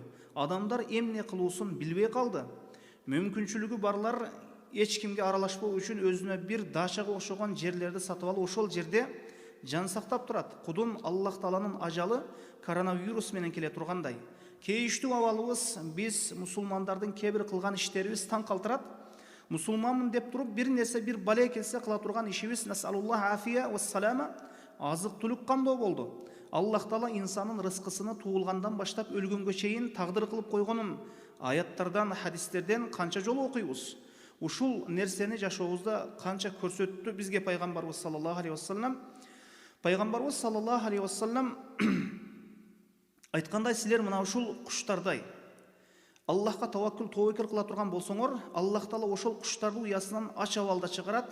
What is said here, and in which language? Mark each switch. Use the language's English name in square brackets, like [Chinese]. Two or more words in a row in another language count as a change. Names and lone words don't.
[Kyrgyz] Адамдар эмне кылуусун билбей калды. Мүмкүнчүлүгү барлар эч кимге аралашпоо үчүн өзүнө бир дачага окшогон жерлерди сатып алып, ошол жерде жан сактап турат. Кудум Аллах Тааланын ажалы коронавирус менен келе тургандай. Кейиштүү абалыбыз, биз мусулмандардын кээ бир кылган иштерибиз таң калтырат. Мусулманмын деп туруп бир нерсе, бир бале келсе кыла турган ишибиз [Arabic] نسأل الله العافية والسلامة, [Kyrgyz] азык-түлүк кандоо болду. Аллах Таала инсанын рызкысыны туулгандан баштап өлгөнгө чейин тагдыр кылып койгонун аяттардан, хадистерден канча жолу окуйбуз. Ушул нерсени жашообузда канча көрсөттү бизге пайгамбарыбыз [Arabic] صلى الله عليه وسلم. [Kyrgyz] Пайгамбарыбыз [Arabic] صلى الله عليه وسلم [Kyrgyz] айткандай: силер мына ушул куштардай Аллахка таваккул кыла турган болсоңор, Аллах Таала ошол куштарды уясынан ач абалда чыгарат.